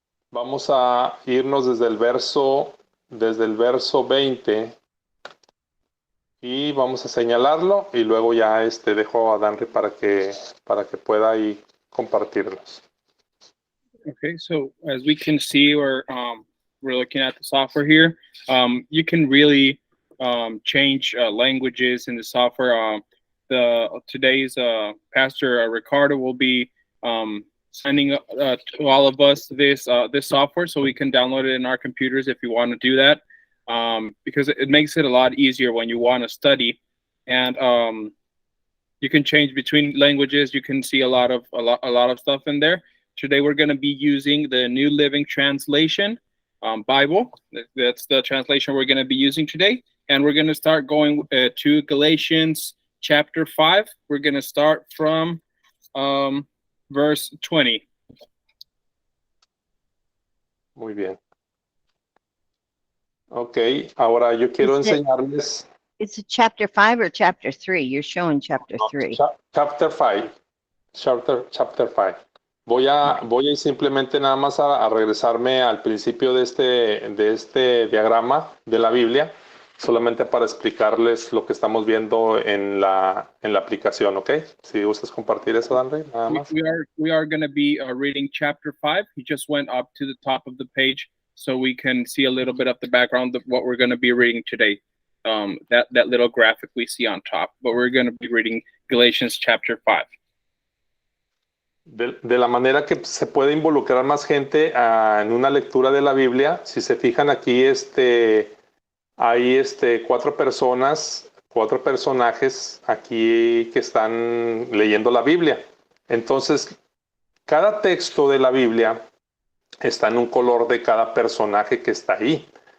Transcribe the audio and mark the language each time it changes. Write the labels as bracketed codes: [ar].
[es] Vamos a irnos desde el verso 20 y vamos a señalarlo, y luego ya dejo a Danry para que pueda ahí compartirlos. [en] Okay, so as we can see, we're looking at the software here. You can really change languages in the software. Today's Pastor Ricardo will be sending to all of us this software, so we can download it in our computers if you want to do that, because it makes it a lot easier when you want to study, and you can change between languages. You can see a lot of stuff in there. Today we're going to be using the New Living Translation Bible. That's the translation we're going to be using today, and we're going to start going to Galatians chapter 5. We're going to start from verse 20. [es] Muy bien. Ok, ahora yo quiero enseñarles. [en] It's a chapter 5 or chapter 3? You're showing chapter 3. Chapter 5. Chapter 5. [es] Voy a ir simplemente nada más a regresarme al principio de este diagrama de la Biblia, solamente para explicarles lo que estamos viendo en la aplicación, ¿ok? Si gustas compartir eso, Danry, nada más. [en] We are going to be reading chapter 5. He just went up to the top of the page so we can see a little bit of the background of what we're going to be reading today. That little graphic we see on top, but we're going to be reading Galatians chapter 5. [es] De la manera que se puede involucrar más gente en una lectura de la Biblia. Si se fijan aquí, hay 4 personajes aquí que están leyendo la Biblia. Entonces, cada texto de la Biblia está en un color de cada personaje que está ahí.